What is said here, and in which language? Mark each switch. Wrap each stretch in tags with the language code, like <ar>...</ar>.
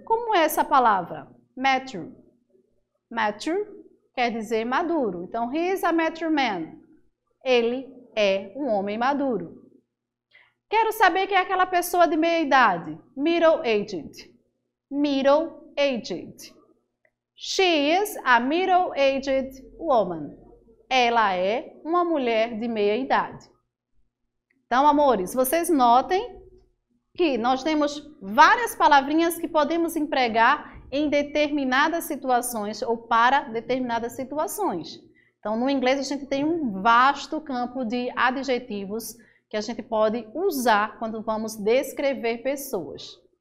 <pt>Como é essa palavra? Mature. Mature quer dizer maduro. Então,</pt> <en>he is a mature man.</en> <pt>Ele é um homem maduro. Quero saber quem é aquela pessoa de meia idade.</pt> <en>Middle-aged. Middle-aged. She is a middle-aged woman.</en> <pt>Ela é uma mulher de meia idade. Então, amores, vocês notem que nós temos várias palavrinhas que podemos empregar em determinadas situações ou para determinadas situações. Então, no inglês, a gente tem um vasto campo de adjetivos que a gente pode usar quando vamos descrever pessoas.</pt>